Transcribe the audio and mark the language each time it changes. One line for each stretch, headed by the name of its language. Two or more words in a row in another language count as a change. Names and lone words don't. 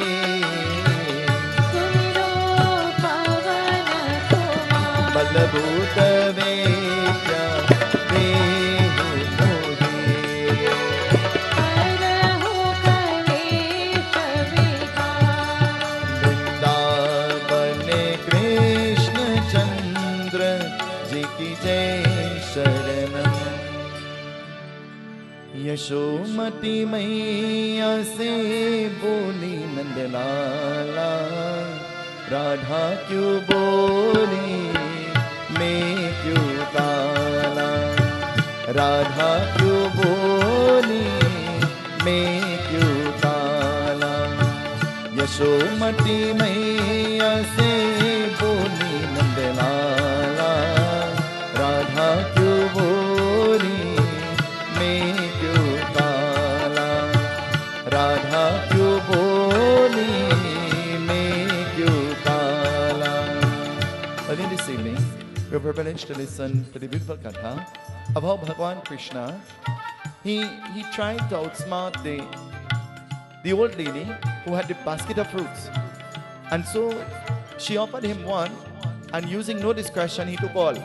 Hindi: बलभूत वेद्या देहु मोहि वृंदावन कृष्ण चंद्र जी की जय शरणम यशोमती मैया से बोली नंदलाला राधा क्यों बोली मैं क्यों काला राधा क्यों बोली मैं क्यों काला यशोमती मैया से बोली नंदलाला राधा क्यों बोली मैं क्यों काला राधा क्यों बोली मैं क्यों काला.
English: But in this evening, we are privileged to listen to the beautiful katha of how Bhagwan Krishna, he tried to outsmart the old lady who had the basket of fruits. And so she offered him one, and using no discretion, he took all.